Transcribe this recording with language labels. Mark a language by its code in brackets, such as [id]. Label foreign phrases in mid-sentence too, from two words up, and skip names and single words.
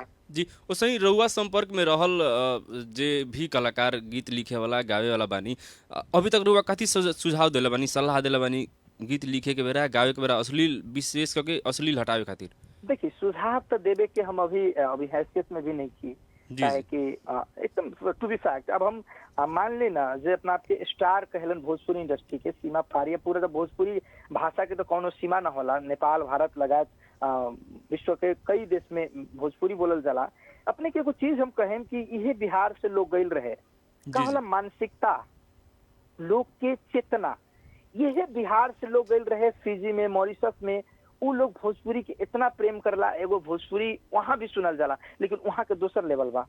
[bho] जी वैसे ही रउआ संपर्क में रहल जे भी कलाकार गीत लिखे वाला गावे वाला बानी, अभी तक रउआ कथी सुझाव देले बानी, सलाह देले बानी गीत लिखे के बेरा गावे के बेरा अश्लील विशेष करके अश्लील हटावे खातिर? देखिए सुझाव तो देवे के हम अभी हैसियत में भी नहीं की, है कि एकदम [en] to be fact. [bho] अब हम मान ली ना जो अपना आपके स्टार कहलन भोजपुरी इंडस्ट्री के, सीमा पार पूरे तो भोजपुरी भाषा के तो कोनो सीमा ना होला, नेपाल भारत लगायत विश्व के कई देश में भोजपुरी बोलल जाला। अपने के कुछ चीज हम कहें कि यह बिहार से लोग गईल रहे, का होला मानसिकता, लोग के चेतना, यह बिहार से लोग गईल रहे, फिजी में, मॉरिशस में, उ लोग भोजपुरी के इतना प्रेम करला, एगो भोजपुरी वहाँ भी सुनल जाला, लेकिन वहाँ के दोसर लेवल बा।